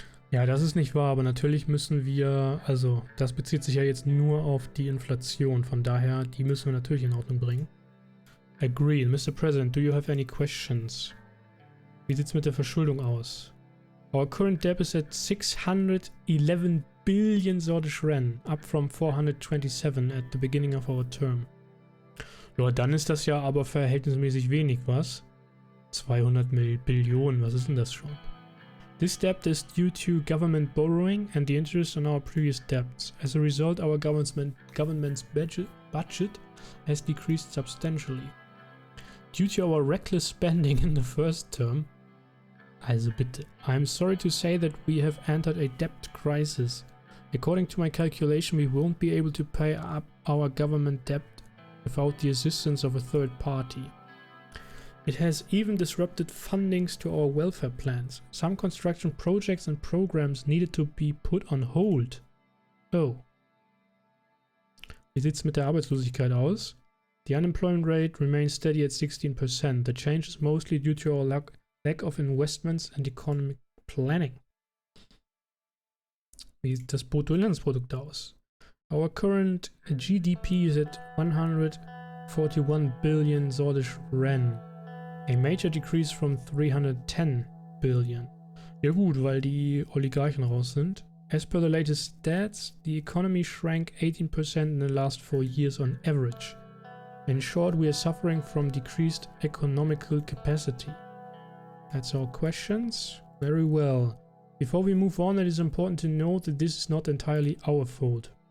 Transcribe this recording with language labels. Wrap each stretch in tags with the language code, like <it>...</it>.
<de>Ja, das ist nicht wahr, aber natürlich müssen wir, also das bezieht sich ja jetzt nur auf die Inflation, von daher, die müssen wir natürlich in Ordnung bringen.</de> <en>Agreed. Mr. President, do you have any questions?</en> <de>Wie sieht's mit der Verschuldung aus?</de> <en>Our current debt is at 611 billion Sordish Ren, up from 427 at the beginning of our term.</en> <de>Ja, dann ist das ja aber verhältnismäßig wenig, was? 200 Billionen, was ist denn das schon?</de> <en>This debt is due to government borrowing and the interest on our previous debts. As a result, our government's budget has decreased substantially. Due to our reckless spending in the first term,</en> <de>also bitte,</de> <en>I'm sorry to say that we have entered a debt crisis. According to my calculation, we won't be able to pay up our government debt without the assistance of a third party. It has even disrupted fundings to our welfare plans. Some construction projects and programs needed to be put on hold. Oh.</en> <de>Wie sieht's mit der Arbeitslosigkeit aus?</de> <en>The unemployment rate remains steady at 16%. The change is mostly due to our lack of investments and economic planning.</en> <de>Wie sieht das Bruttoinlandsprodukt aus?</de> <en>Our current GDP is at 141 billion Sordish Ren. A major decrease from 310 billion.</en> <de>Ja gut, weil die Oligarchen raus sind.</de> <en>As per the latest stats, the economy shrank 18% in the last 4 years on average. In short, we are suffering from decreased economical capacity. That's all questions. Very well. Before we move on, it is important to note that this is not entirely our fault.</en>